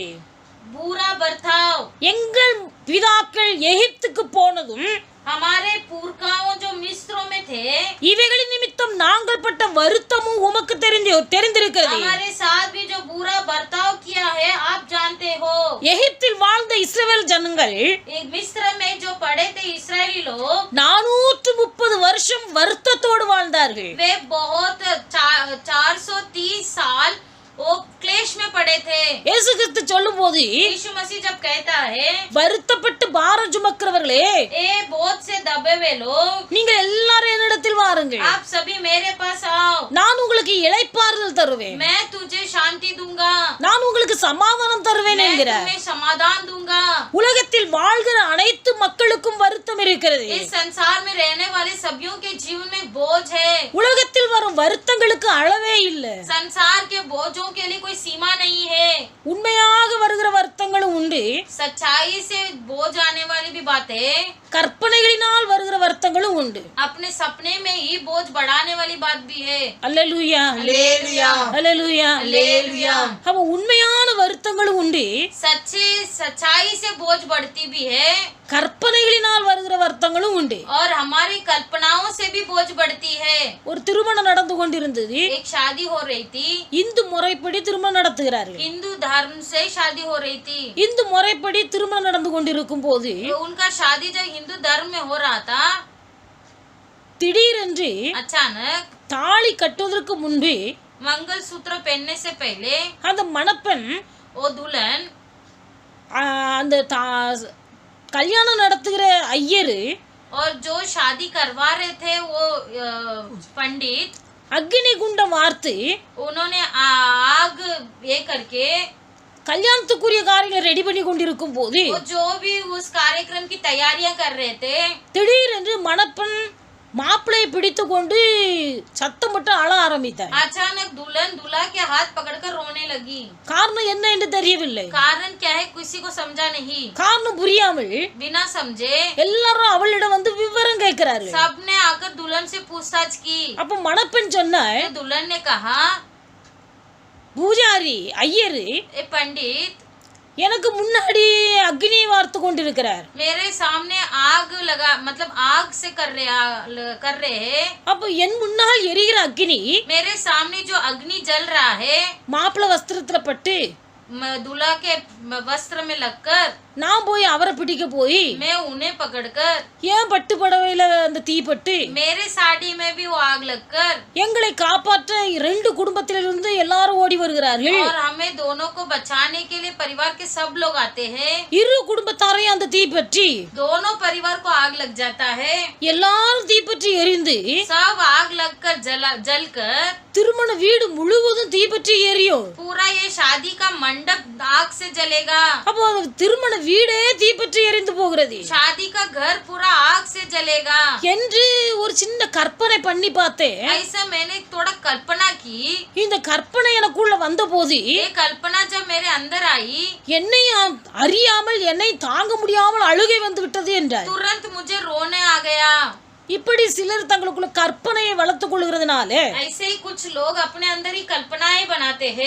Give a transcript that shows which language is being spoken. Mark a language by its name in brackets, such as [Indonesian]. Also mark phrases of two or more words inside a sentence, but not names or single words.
[Hindi] बुरा बर्ताव। [Tamil] எங்கள் பிதாக்கள் எகிப்துக்கு போனதும் [Hindi] हमारे पुरखाओं जो मिस्रों में थे [Tamil] இவைகளின் நிமித்தம் நாங்கள் பட்ட வருத்தமும் உமக்கு தெரிந்திருக்கிறது. [Hindi] हमारे साथ भी जो बुरा बर्ताव किया है आप जानते हो। [Tamil] எகிப்தில் வாழ்ந்த இஸ்ரவேல் ஜனங்கள் [Hindi] एक मिस्र में जो पड़े थे इस्राएली लोग [Tamil] 430 வருஷம் வருத்தத்தோடு வாழ்ந்தார்கள். [Hindi] वे बहुत 430 साल वो क्लेश में पड़े थे। [Tamil] இயேசு கிறிஸ்து சொல்லும் போது [Hindi] यीशु मसीह जब कहता है [Tamil] வருத்தப்பட்டு பாரம் சுமக்கிறவர்களே [Hindi] ए बहुत से दबे हुए लोग [Tamil] நீங்கள் எல்லாரும் என்னிடத்தில் வாருங்கள், [Hindi] आप सभी मेरे पास आओ, [Tamil] நான் உங்களுக்கு இளைப்பாறுதல் தருவேன், [Hindi] मैं तुझे शांति दूंगा, [Tamil] நான் உங்களுக்கு சமாதானம் தருவேன் [Hindi] मैं [Tamil] என்கிறார். [Hindi] तुम्हें समाधान दूंगा। [Tamil] உலகத்தில் வாழ்கிற அனைத்து மக்களுக்கும் வருத்தம் இருக்கிறது. [Hindi] इस संसार में रहने वाले सभी के जीवन में बोझ है। [Tamil] உலகத்தில் வரும் வருத்தங்களுக்கு அளவே இல்லை. [Hindi] संसार के बोझों के लिए कोई सीमा नहीं है। [Tamil] உண்மையாக வருகிற வருத்தங்களும் உண்டு, [Hindi] सच्चाई से बोझ आने वाली भी बातें, [Tamil] கற்பனைகளினால் வருகிற வருத்தங்களும் உண்டு. [Hindi] अपने सपने में ही बोझ बढ़ाने वाली बात भी है। [Tamil] அல்லேலூயா [Hindi] हालेलुया [Tamil] அல்லேலூயா. [Hindi] हालेलुया [Tamil] அப்ப உண்மையான வருத்தங்களும் உண்டு, [Hindi] सच्चाई से बोझ बढ़ती भी है [Tamil] கற்பனைகளினால் வருகிற வருத்தங்களும் உண்டு. [Hindi] और हमारी कल्पनाओं से भी बोझ बढ़ती है। [Tamil] ஒரு திருமணம் நடந்து கொண்டிருந்தது. [Hindi] एक शादी हो रही थी, [Tamil] இந்து முறைப்படி திருமணம் நடத்துகிறார்கள். [Hindi] हिंदू धर्म से शादी हो रही थी। [Tamil] இந்து முறைப்படி திருமணம் நடந்து கொண்டிருக்கும் போது [Hindi] तो उनका शादी जब हिंदू धर्म में हो रहा था, [Tamil] திடீரென்று [Hindi] अचानक [Tamil] தாலி கட்டுவதற்கு முன்பு [Hindi] मंगल सूत्र पहनने से पहले [Tamil] அந்த மணப்பெண் [Hindi] वो दुल्हन [Tamil] அந்த கல்யாணம் நடத்துகிற ஐயரு [Hindi] और जो शादी करवा रहे थे वो पंडित [Tamil] அக்னி குண்டம் வார்த்து [Hindi] उन्होंने आग ये करके [Tamil] கல்யாணத்துக்குரிய காரியங்களை ரெடி பண்ணி கொண்டிருக்கும் போது [Hindi] वो जो भी उस कार्यक्रम की तैयारियां कर रहे थे, [Tamil] திடீரென்று மணப்பெண் மாப்பிளையை பிடித்து கொண்டு சத்தம் போட்டு அழ ஆரம்பித்தார். [Hindi] अचानक दुल्हन दूल्हा के हाथ पकड़कर रोने लगी। [Tamil] காரணம் என்ன என்று தெரியவில்லை. [Hindi] कारण क्या है किसी को समझा नहीं। [Tamil] காரணம் புரியாமல் [Hindi] बिना समझे [Tamil] எல்லாரும் அவளிடம் வந்து விவரம் கேட்கிறார்கள். [Hindi] सबने आकर दुल्हन से पूछताछ की। [Tamil] அப்ப மணப்பெண் சொன்னார், [Hindi] तो दुल्हन ने कहा, [Tamil] பூஜாரி ஐயரு [Hindi] ए पंडित [Tamil] எனக்கு முன்னாடி அக்னியை வார்த்து கொண்டிருக்கிறார். [Hindi] मेरे सामने आग लगा, मतलब आग से कर रहे हैं। [Tamil] அப்ப என் முன்னால் எரிகிற அக்னி [Hindi] मेरे सामने जो अग्नि जल रहा है [Tamil] மாப்பிள்ளை வஸ்திரத்துல பட்டு [Hindi] दूल्हा के वस्त्र में लगकर [Tamil] நான் போய் அவரை பிடிக்க போய் [Hindi] मैं उन्हें पकड़कर [Tamil] ஏன் பட்டு படவையில அந்த தீ பட்டு [Hindi] मेरे साड़ी में भी वो आग लगकर [Tamil] எங்களை காப்பாற்ற 2 குடும்பத்திலிருந்து எல்லாரும் ஓடி வருகிறார்கள். [Hindi] और हमें दोनों को बचाने के लिए परिवार के सब लोग आते हैं। [Tamil] இரு குடும்பத்தாரையும் அந்த தீ பற்றி [Hindi] दोनों परिवार को आग लग जाता है। [Tamil] எல்லாரும் தீ பற்றி எரிந்து [Hindi] सब आग लगकर जलकर [Tamil] திருமண வீடு முழுவதும் தீ பற்றி எரியும். [Hindi] पूरा ये शादी का मंडप आग से जलेगा। [Tamil] அப்போ திருமண வீடே தீ பற்றி எரிந்து போகிறது. [Hindi] शादी का घर पूरा आग से जलेगा [Tamil] என்று ஒரு சின்ன கற்பனை பண்ணி பார்த்தேன். [Hindi] ऐसा मैंने थोड़ा कल्पना की। [Tamil] இந்த கற்பனை எனக்குள்ள வந்த போது [Hindi] ये कल्पना जब मेरे अंदर आई, [Tamil] என்னை அறியாமல் என்னை தாங்க முடியாமல் அழுகை வந்து விட்டது என்றார். [Hindi] तुरंत मुझे रोने आ गया। [Tamil] இப்படி சிலர் தங்களுக்குள்ள கற்பனையை வளர்த்துக் கொள்கிறதுனால [Hindi] ऐसे ही कुछ लोग अपने अंदर ही कल्पनाएं बनाते हैं